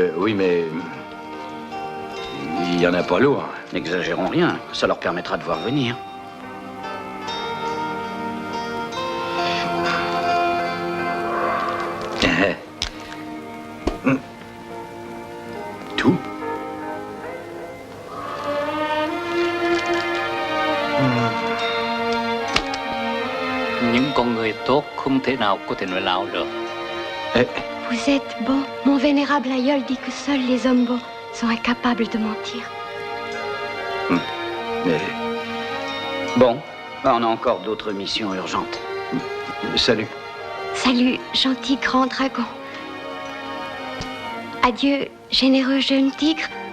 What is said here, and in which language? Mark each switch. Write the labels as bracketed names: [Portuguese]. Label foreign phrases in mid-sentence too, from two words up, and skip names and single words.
[French] Ah. Oui, mais... il y en a pas lourd. N'exagérons rien, ça leur permettra de voir venir. Tout? [Vietnamese] Những con người tốt không thể nào có thể nói láo được. [French] Vous êtes bon. Mon vénérable aïeul dit que seuls les hommes bons sont incapables de mentir. Bon, on a encore d'autres missions urgentes. Salut. Salut, gentil grand dragon. Adieu, généreux jeune tigre.